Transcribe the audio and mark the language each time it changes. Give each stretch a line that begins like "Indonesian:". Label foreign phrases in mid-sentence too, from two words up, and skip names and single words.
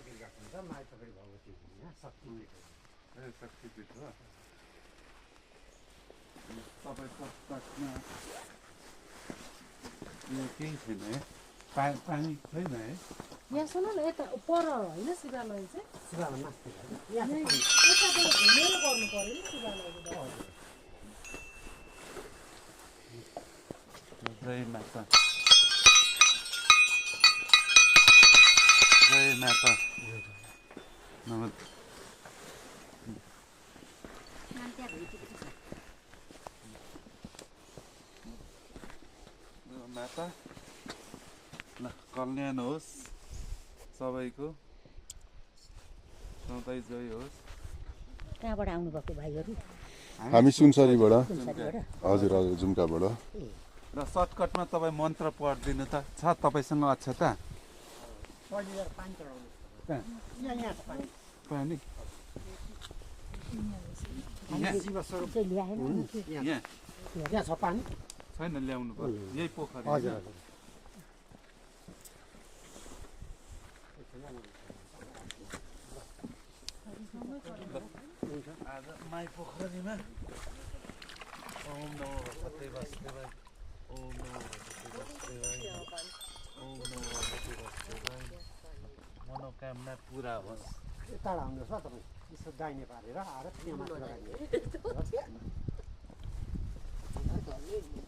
Nepali: शक्तिपीठ हो तपाईँ पश्चातमा यो केही छैन है पानी छैन है यहाँ सुन न यता पर होइन शिवालय चाहिँ शिवालय माथि यताबाट घुमेर गर्नु पर्यो नि शिवालयको जय माता जय माता माता ल कल्याण होस् सबैको सधैँ जय होस् कहाँबाट आउनुभएको भाइहरू हामी सुनसरीबाट हजुर हजुर जुम्काबाट र सर्टकटमा तपाईँ मन्त्र पढिदिनु त छ तपाईँसँग अक्षता पानी यहाँ छ पानी छैन ल्याउनु पर्यो यही पोखरी हजुर आज माई पोखरीमा
Sanskrit: ओम नमो भगवते वासुदेवाय ओम नमो भगवते वासुदेवाय ओम नमो भगवते वासुदेवाय
Nepali: मनोकामना पुरा होस् यता आउनुहोस् ल तपाईँ यसो दाहिने पारेर आएर त्यहाँ माथि लगाइदिनु